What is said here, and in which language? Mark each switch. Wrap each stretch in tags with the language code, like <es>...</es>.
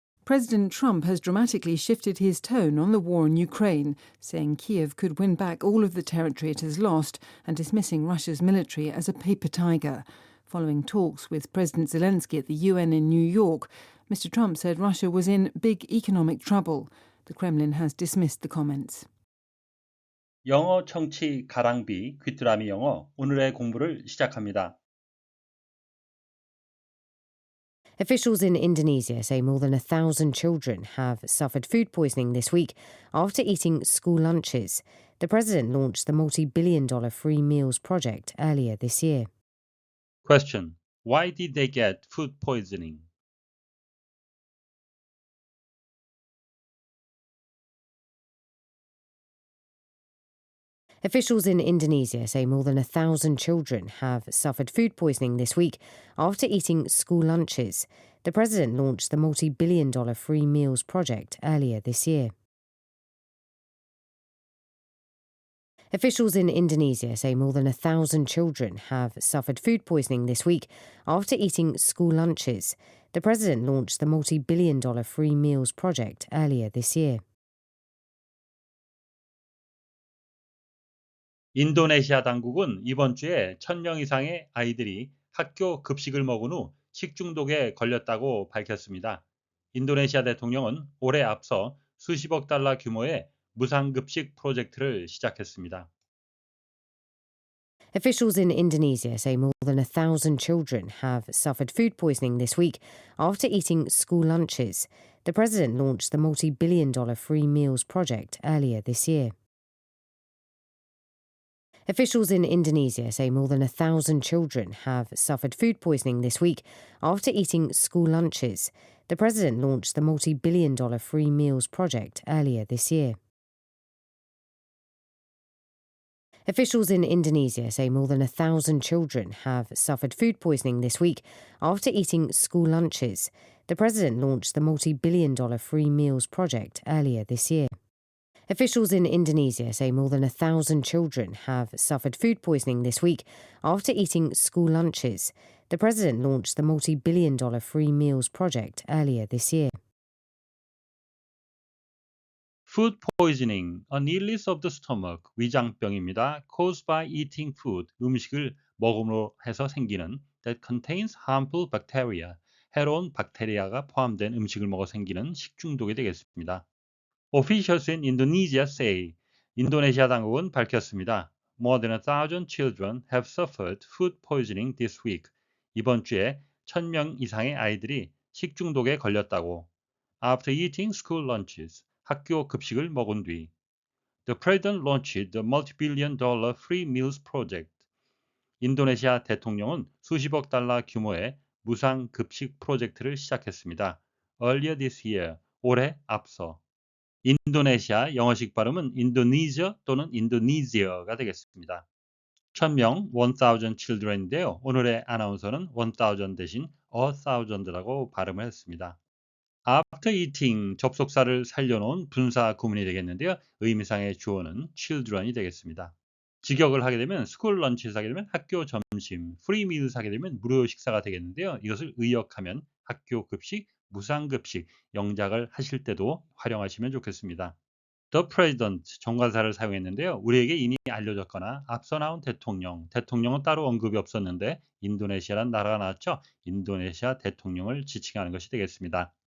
<en>President Trump has dramatically shifted his tone on the war in Ukraine, saying Kiev could win back all of the territory it has lost and dismissing Russia's military as a paper tiger. Following talks with President Zelensky at the UN in New York, Mr. Trump said Russia was in big economic trouble. The Kremlin has dismissed the comments.</en> <ko>영어 청취 가랑비 귀뚜라미 영어 오늘의 공부를 시작합니다.</ko> <en>Officials in Indonesia say more than 1,000 children have suffered food poisoning this week after eating school lunches. The president launched the multi-billion-dollar free meals project earlier this year. Question: Why did they get food poisoning? Officials in Indonesia say more than 1,000 children have suffered food poisoning this week after eating school lunches. The president launched the multi-billion-dollar free meals project earlier this year. Officials in Indonesia say more than 1,000 children have suffered food poisoning this week after eating school lunches. The president launched the multi-billion-dollar free meals project earlier this year.</en> <ko>인도네시아 당국은 이번 주에 1,000명 이상의 아이들이 학교 급식을 먹은 후 식중독에 걸렸다고 밝혔습니다. 인도네시아 대통령은 올해 앞서 수십억 달러 규모의 무상급식 프로젝트를 시작했습니다.</ko> <en>Officials in Indonesia say more than 1,000 children have suffered food poisoning this week after eating school lunches. The president launched the multi-billion-dollar free meals project earlier this year. Officials in Indonesia say more than 1,000 children have suffered food poisoning this week after eating school lunches. The president launched the multi-billion-dollar free meals project earlier this year. Officials in Indonesia say more than 1,000 children have suffered food poisoning this week after eating school lunches. The president launched the multi-billion-dollar free meals project earlier this year. Officials in Indonesia say more than 1,000 children have suffered food poisoning this week after eating school lunches. The president launched the multi-billion-dollar free meals project earlier this year. Food poisoning, an illness of the stomach, 위장병입니다.</en> <ko>Caused by eating food, 음식을 먹음으로 해서 생기는 that contains harmful bacteria, 해로운 박테리아가 포함된 음식을 먹어 생기는 식중독이 되겠습니다.</ko> <en>Officials in Indonesia say, 인도네시아 당국은 밝혔습니다. More than 1,000 children have suffered food poisoning this week.</en> <ko>이번 주에 1,000명 이상의 아이들이 식중독에 걸렸다고.</ko> <en>After eating school lunches, 학교 급식을 먹은 뒤. The president launched the multi-billion-dollar free meals project.</en> <ko>인도네시아 대통령은 수십억 달러 규모의 무상 급식 프로젝트를 시작했습니다.</ko> <en>Earlier this year, 올해 앞서.</en> <ko>인도네시아 영어식 발음은 인도네시아 또는 인도네시아가 되겠습니다. 1,000명, 1,000 children 인데요. 오늘의 아나운서는 1,000 대신 1,000라고 발음을 했습니다. After eating, 접속사를 살려놓은 분사 구문이 되겠는데요. 의미상의 주어는 children이 되겠습니다. 직역을 하게 되면 school lunches 하게 되면 학교 점심, free meals 하게 되면 무료 식사가 되겠는데요. 이것을 의역하면 학교 급식, 무상급식, 영작을 하실 때도 활용하시면 좋겠습니다. The President, 정관사를 사용했는데요. 우리에게 이미 알려졌거나 앞서 나온 대통령은 따로 언급이 없었는데 인도네시아란 나라가 나왔죠. 인도네시아 대통령을 지칭하는 것이 되겠습니다.</ko>